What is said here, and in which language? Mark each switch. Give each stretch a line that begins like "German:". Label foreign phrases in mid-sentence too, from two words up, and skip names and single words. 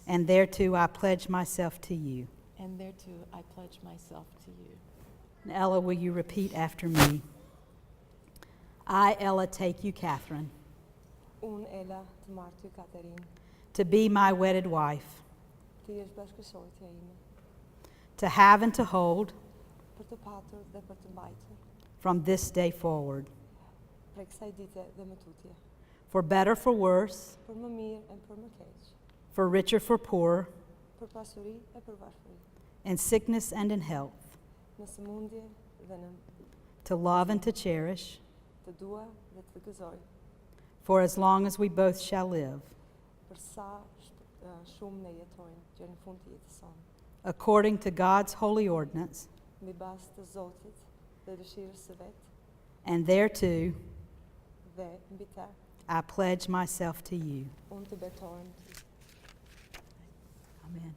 English: and thereto I pledge myself to you. and thereto I pledge myself to you. And Ella, will you repeat after me? I, Ella, take you, Catherine,
Albanian: Unë, Ella, të marr ty, Katerin,
English: to be my wedded wife,
Albanian: të jesh bashkësortja ime,
English: to have and to hold
Albanian: për të patur dhe për të mbajtur,
English: from this day forward,
Albanian: prej kësaj dite dhe më tutje,
English: for better, for worse,
Albanian: për më mirë e për më keq,
English: for richer, for poorer,
Albanian: për pasuri e për varfëri,
English: in sickness and in health,
Albanian: në sëmundje dhe në
English: to love and to cherish,
Albanian: të dua dhe të gëzoj,
English: for as long as we both shall live,
Albanian: për sa shumë ne jetojmë që në fund të jetës sonë,
English: according to God's holy ordinance,
Albanian: mbi bazë të Zotit dhe dëshirës së vet,
English: and thereto
Albanian: dhe mbi të
English: I pledge myself to you.
Albanian: unë të betohem ty.
English: Amen.